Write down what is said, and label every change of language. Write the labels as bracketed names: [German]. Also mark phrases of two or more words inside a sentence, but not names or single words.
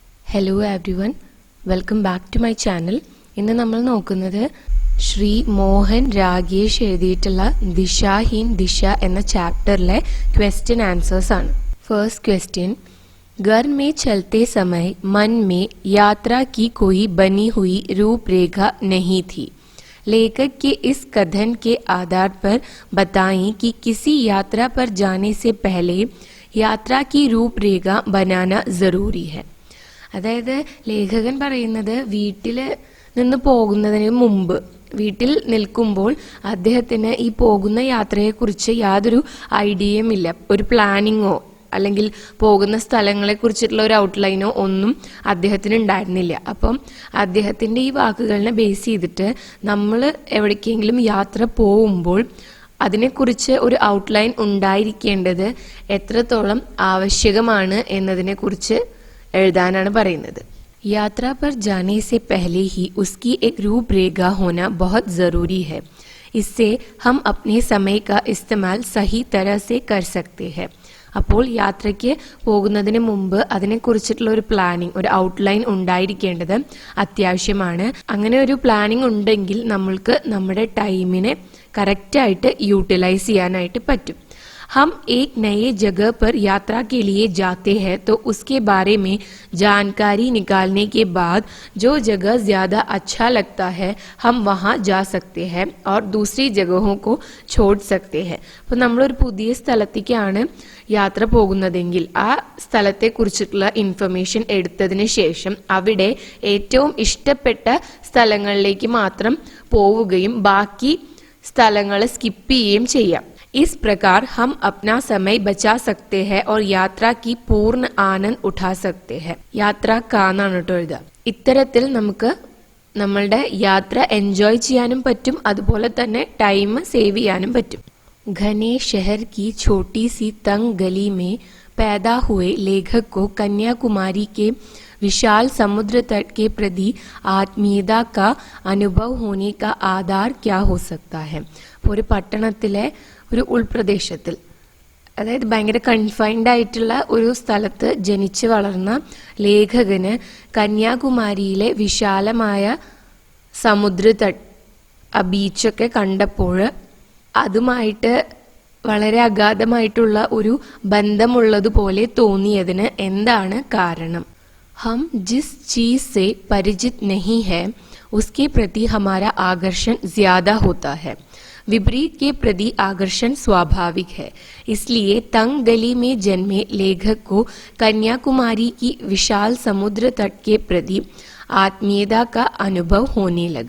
[English] Hello everyone, welcome back to my channel. [Malayalam] ഇന്ന് നമ്മൾ നോക്കുന്നത് ശ്രീ മോഹൻ രാഗേഷ് എഴുതിയിട്ടുള്ള ദിശാഹീൻ ദിശ എന്ന ചാപ്റ്ററിലെ [English] question answers [Malayalam] ആണ്. [English] First question, [Hindi] घर में चलते समय मन में यात्रा की कोई बनी हुई रूपरेखा नहीं थी. लेखक के इस कथन के आधार पर बताएं कि किसी यात्रा पर जाने से पहले यात्रा की रूपरेഖ बनाना जरूरी है. [Malayalam] അതായത് ലേഖകൻ പറയുന്നത് വീട്ടിൽ നിന്ന് പോകുന്നതിന് മുമ്പ്, വീട്ടിൽ നിൽക്കുമ്പോൾ അദ്ദേഹത്തിന് ഈ പോകുന്ന യാത്രയെക്കുറിച്ച് യാതൊരു ഐഡിയയും ഇല്ല. ഒരു പ്ലാനിങ്ങോ അല്ലെങ്കിൽ പോകുന്ന സ്ഥലങ്ങളെ കുറിച്ചിട്ടുള്ള ഒരു ഔട്ട്ലൈനോ ഒന്നും അദ്ദേഹത്തിന് ഉണ്ടായിരുന്നില്ല. അപ്പം അദ്ദേഹത്തിൻ്റെ ഈ വാക്കുകളിനെ ബേസ് ചെയ്തിട്ട് നമ്മൾ എവിടേക്കെങ്കിലും യാത്ര പോകുമ്പോൾ അതിനെക്കുറിച്ച് ഒരു ഔട്ട്ലൈൻ ഉണ്ടായിരിക്കേണ്ടത് എത്രത്തോളം ആവശ്യകമാണ് എന്നതിനെക്കുറിച്ച് എഴുതാനാണ് പറയുന്നത്. [Hindi] यात्रा पर जाने से पहले ही उसकी एक रूपरेखा होना बहुत ज़रूरी है. इससे हम अपने समय का इस्तेमाल सही तरह से कर सकते हैं. [Malayalam] അപ്പോൾ യാത്രയ്ക്ക് പോകുന്നതിന് മുമ്പ് അതിനെക്കുറിച്ചിട്ടുള്ള ഒരു പ്ലാനിങ്, ഒരു ഔട്ട്ലൈൻ ഉണ്ടായിരിക്കേണ്ടത് അത്യാവശ്യമാണ്. അങ്ങനെ ഒരു പ്ലാനിങ് ഉണ്ടെങ്കിൽ നമ്മൾക്ക് നമ്മുടെ ടൈമിനെ കറക്റ്റായിട്ട് യൂട്ടിലൈസ് ചെയ്യാനായിട്ട് പറ്റും. [Hindi] हम एक नए जगह पर यात्रा के लिए जाते हैं तो उसके बारे में जानकारी निकालने के बाद जो जगह ज़्यादा अच्छा लगता है हम वहाँ जा सकते हैं और दूसरी जगहों को छोड़ सकते हैं. [Malayalam] അപ്പോൾ നമ്മളൊരു പുതിയ സ്ഥലത്തേക്കാണ് യാത്ര പോകുന്നതെങ്കിൽ ആ സ്ഥലത്തെക്കുറിച്ചിട്ടുള്ള ഇൻഫർമേഷൻ എടുത്തതിന് ശേഷം അവിടെ ഏറ്റവും ഇഷ്ടപ്പെട്ട സ്ഥലങ്ങളിലേക്ക് മാത്രം പോവുകയും ബാക്കി സ്ഥലങ്ങൾ സ്കിപ്പ് ചെയ്യുകയും ചെയ്യാം. [Hindi] इस प्रकार हम अपना समय बचा सकते हैं और यात्रा की पूर्ण आनंद उठा सकते हैं. [Malayalam] യാത്ര കാന്നാണ് കേട്ടോ എഴുതുക. ഇത്തരത്തിൽ നമുക്ക് നമ്മളുടെ യാത്ര എൻജോയ് ചെയ്യാനും പറ്റും, അതുപോലെ തന്നെ [English] time save [Malayalam] ചെയ്യാനും പറ്റും. [Hindi] घने शहर की छोटी सी तंग गली में पैदा हुए लेखक को कन्याकुमारी के विशाल समुद्र तट के प्रति आत्मीयता का अनुभव होने का आधार क्या हो सकता है. [Malayalam] ഒരു പട്ടണത്തിലെ ഒരു ഉൾപ്രദേശത്തിൽ, അതായത് ഭയങ്കര കൺഫൈൻഡ് ആയിട്ടുള്ള ഒരു സ്ഥലത്ത് ജനിച്ചു വളർന്ന ലേഖകന് കന്യാകുമാരിയിലെ വിശാലമായ സമുദ്രതട്ട്, ആ ബീച്ചൊക്കെ കണ്ടപ്പോൾ അതുമായിട്ട് വളരെ അഗാധമായിട്ടുള്ള ഒരു ബന്ധമുള്ളതുപോലെ തോന്നിയതിന് എന്താണ് കാരണം? [Hindi] हम जिस चीज से परिचित नहीं है उसके प्रति हमारा आकर्षण ज्यादा होता है. विपरीत के प्रति आकर्षण स्वाभाविक है. इसलिए तंग गली में जन्मे लेखक को कन्याकुमारी की विशाल समुद्र तट के प्रति आत्मीयता का अनुभव होने लगा.